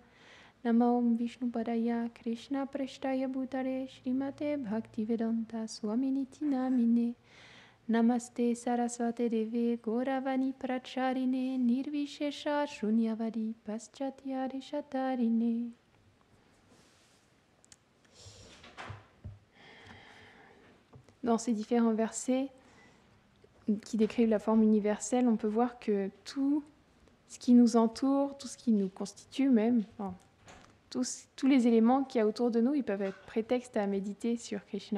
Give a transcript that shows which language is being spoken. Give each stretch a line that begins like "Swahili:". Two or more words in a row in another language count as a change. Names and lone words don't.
Sanskrit: नमो ॐ विष्णु पादाय, कृष्ण प्रेष्ठाय भूतले, श्रीमते भक्तिवेदान्त स्वामिन्निति नामिने. नमस्ते सारस्वते देवे गौरवाणी प्रचारिणे निर्विशेष शून्यवादि पाश्चात्य देशतारिणे.
French: Dans ces différents versets qui décrivent la forme universelle, on peut voir que tout ce qui nous entoure, tout ce qui nous constitue même, enfin, tous les éléments qu'il y a autour de nous, ils peuvent être prétexte à méditer sur Krishna.